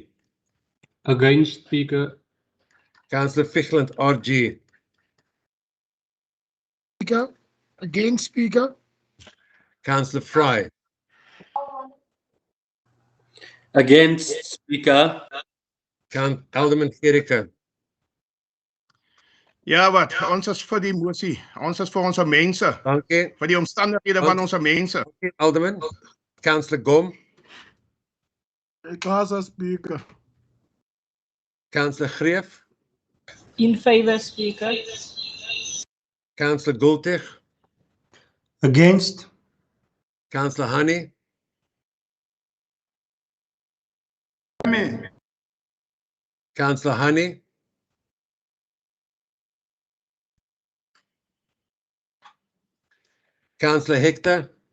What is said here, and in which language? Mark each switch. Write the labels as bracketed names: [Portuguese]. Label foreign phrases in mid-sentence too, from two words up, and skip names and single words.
[English] Against, Speaker. Councillor Fichland, RG. Speaker. Against, Speaker. Councillor Fry. Against, Speaker. Alderman Gericke. [Afrikaans] Ja, wat? Ons is vir die mosie. Ons is vir ons mense. Dankie. Vir die omstandighede van ons mense. [English] Alderman. Councillor Gom. Gaza, Speaker. Councillor Greef. In favour, Speaker. Councillor Gultig. Against. Councillor Honey. Councillor Honey. Councillor Hector.